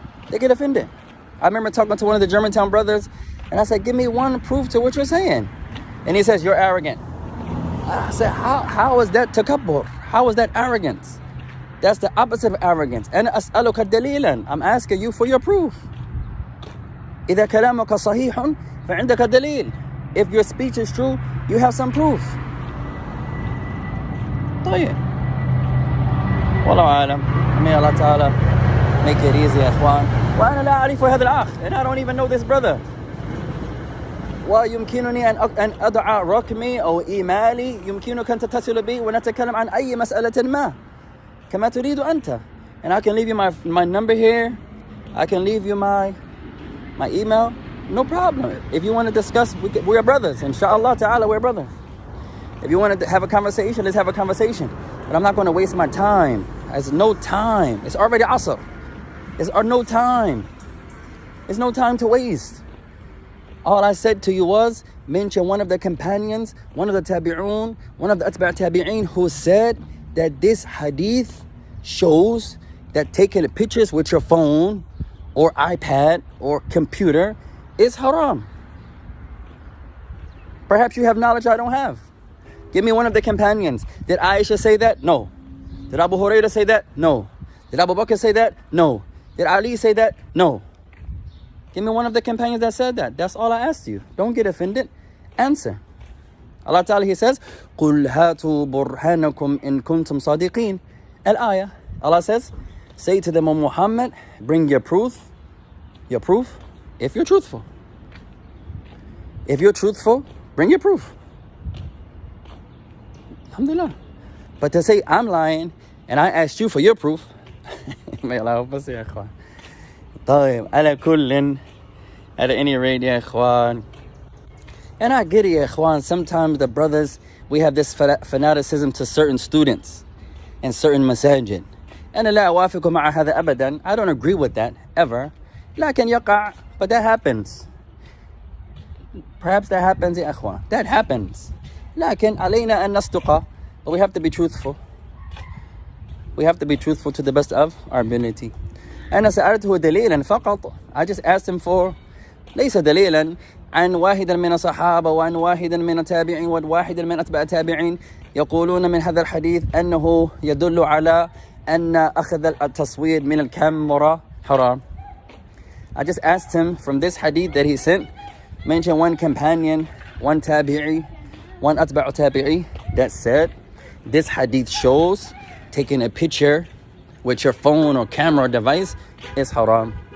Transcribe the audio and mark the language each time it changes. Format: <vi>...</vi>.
<en>They get offended. I remember talking to one of the Germantown brothers, and I said, give me one proof to what you're saying. And he says, you're arrogant. I said, how is that takabbur? How is that arrogance? That's the opposite of arrogance. And</en> <ar>as'aluka dalilan.</ar> <en>I'm asking you for your proof.</en> <ar>إذا كلامك صحيح فعندك دليل.</ar> <en>If your speech is true, you have some proof.</en> <ar>طيب. والله أعلم.</ar> <en>May Allah Ta'ala make it easy,</en> <ar>يا إخوان. وأنا لا أعرف هذا الأخ.</ar> <en>And I don't even know this brother.</en> <ar>ويمكنني أن أضع رقمي أو إيميلي. يمكنك أن تتصل بي ونتكلم عن أي مسألة ما. كما تريد أنت.</ar> <en>And I can leave you my number here. I can leave you my email. No problem. If you want to discuss, we're brothers. Inshallah ta'ala, we're brothers. If you want to have a conversation, let's have a conversation. But I'm not going to waste my time. There's no time. It's already asr. There's no time. There's no time to waste. All I said to you was, mention one of the companions, one of the tabi'un, one of the atba' tabi'in who said that this hadith shows that taking pictures with your phone or iPad or computer is haram. Perhaps you have knowledge I don't have. Give me one of the companions. Did Aisha say that? No. Did Abu Hurairah say that? No. Did Abu Bakr say that? No. Did Ali say that? No. Give me one of the companions that said that. That's all I asked you. Don't get offended. Answer.</en> <ar>Allah Ta'ala,</ar> <en>He says,</en> <ar>قُلْ هَاتُوا بُرْهَانَكُمْ إِن كُنْتُمْ صَادِقِينَ. Al-ayah.</ar> <en>Allah says, say to them, O Muhammad, bring your proof, if you're truthful. If you're truthful, bring your proof. Alhamdulillah. But to say I'm lying and I asked you for your proof, may Allah help us, ya ikhwan.</en> <ar>طيب, على كل,</ar> <en>at any rate,</en> <ar>ya ikhwan.</ar> <en>And I get it, ya ikhwan. Sometimes the brothers, we have this fanaticism to certain students and certain masajid.</en> <ar>أنا لا أوافق مع هذا أبدا.</ar> <en>I don't agree with that ever.</en> <ar>لكن يقع,</ar> <en>but that happens. Perhaps that happens, ya ikhwan. That happens.</en> <ar>لكن علينا أن نصدق.</ar> <en>But we have to be truthful. We have to be truthful to the best of our ability.</en> <ar>أنا سألته دليلا فقط.</ar> <en>I just asked him for</en> <ar>ليس دليلا عن واحد من الصحابة وعن واحد من التابعين وواحد من أتباع التابعين يقولون من هذا الحديث أنه يدل على أن أخذ التصوير من الكاميرا حرام.</ar> <en>I just asked him from this hadith that he sent, mention one companion, one tabi'i, one atba'u tabi'i that said this hadith shows taking a picture with your phone or camera device is haram.</en>